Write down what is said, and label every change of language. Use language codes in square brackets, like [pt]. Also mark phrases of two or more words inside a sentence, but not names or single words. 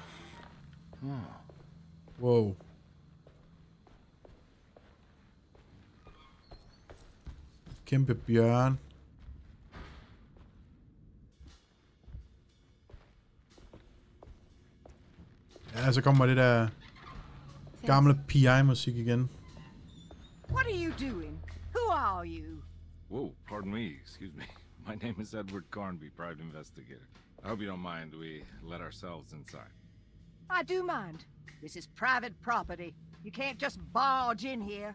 [da] Wow. Kæmpe bjørn. Ja, så kommer det der gamle PI-musik igen. [en] What are you doing? Who are you? Whoa, pardon me, excuse me. My name is Edward Carnby, private investigator. I hope you don't mind we let ourselves inside. I do mind. This is private property. You can't just barge in here.